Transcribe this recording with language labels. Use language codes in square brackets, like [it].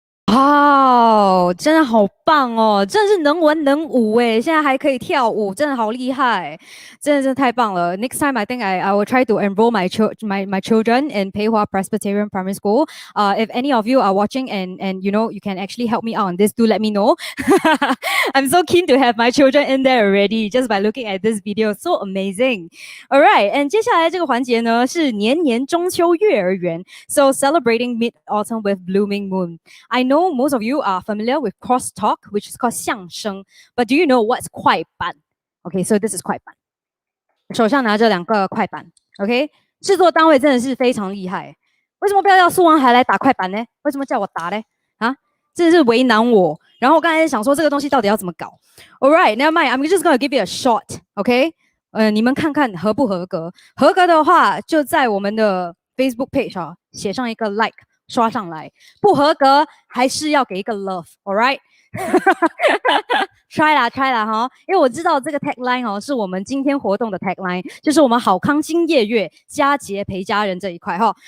[zh] 哦，真的好棒哦，真的是能文能武诶，现在还可以跳舞，真的好厉害，真的太棒了。 [en] Next time, I think I will try to enroll my children in Peihua Presbyterian Primary School. If any of you are watching and you know you can actually help me out on this, do let me know. I'm so keen to have my children in there already just by looking at this video, so amazing. All right, and [zh] 接下来这个环节呢是年年中秋月儿圆 [en] ，so celebrating mid-autumn with blooming moon. I know most of you are familiar with crosstalk, which is called 相声, but do you know what's 快板? Okay, so this is 快板。 [zh] 手上拿着2个快板 ，OK， 制作单位真的是非常厉害。为什么不要叫苏王海来打快板呢？为什么叫我打呢？啊，真的是为难我。然后我刚才想说这个东西到底要怎么搞 ？ [en] All right, never mind. I'm just gonna give you a shot, OK？ [zh] 你们看看合不合格？合格的话，就在我们的 Facebook page 啊写上一个 like， 刷上来。不合格还是要给一个 love， [en] all right？ [zh] try 啦哈，因为我知道这个 tagline 哦，是我们今天活动的 tagline， 就是我们好康今夜月，佳节陪家人这一块哈。